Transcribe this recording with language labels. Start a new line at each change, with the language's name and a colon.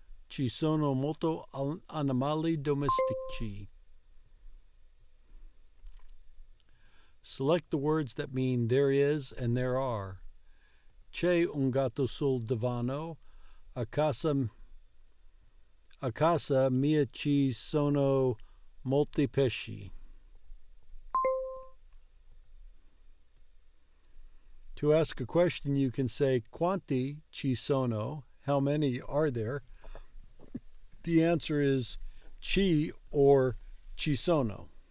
Italian: Ci sono molto animali domestici.
English: Select the words that mean there is and there are.
Italian: C'è un gatto sul divano. A casa mia ci sono molti pesci.
English: To ask a question, you can say
Italian: quanti ci sono,
English: how many are there? The answer is ci or ci sono.